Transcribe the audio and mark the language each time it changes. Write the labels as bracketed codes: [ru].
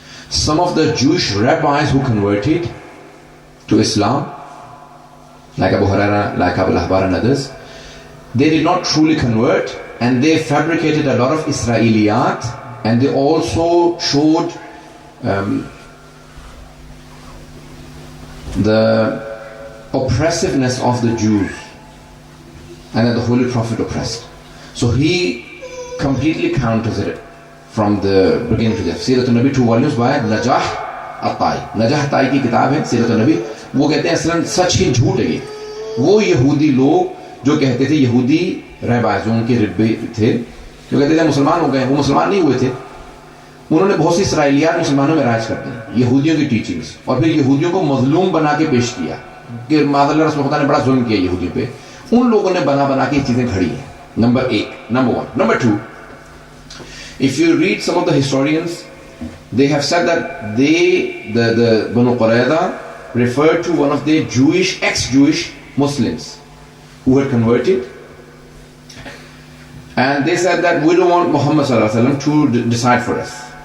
[en] Some of the Jewish rabbis who converted to Islam, like Abu Huraira, like Abu al-Ahbar and others, they did not truly convert, and they fabricated a lot of Israeliyat, and they also showed the oppressiveness of the Jews, and that the Holy Prophet oppressed. So he completely counters it from the beginning to the end. Sirat al-Nabi, 2 volumes by Najah al-Tai. Najah al-Tai [ur] کی کتاب ہے [en] Sirat al-Nabi. [ur] وہ کہتے ہیں اصلاً سچ ہی جھوٹ ہے. وہ یہودی لوگ جو کہتے تھے، یہودی رہبائز جو ان کے ربے تھے، جو کہتے تھے مسلمان ہو گئے، وہ مسلمان نہیں ہوئے تھے. انہوں نے بہت سی اسرائیلیات مسلمانوں میں رائج کر دی، یہودیوں کی ٹیچنگز، اور پھر یہودیوں کو مظلوم بنا کے پیش کیا کہ معاذ اللہ رسول خدا نے بڑا ظلم کیا یہودیوں پہ. ان لوگوں نے بنا کے یہ چیزیں کھڑی ہیں. [en] Number 1. Number 2, if you read some of the historians, they have said that the Banu Qurayza referred to one of their ex-Jewish Muslims who had converted, and they said that we don't want Muhammad sallallahu alaihi wasallam to decide for us.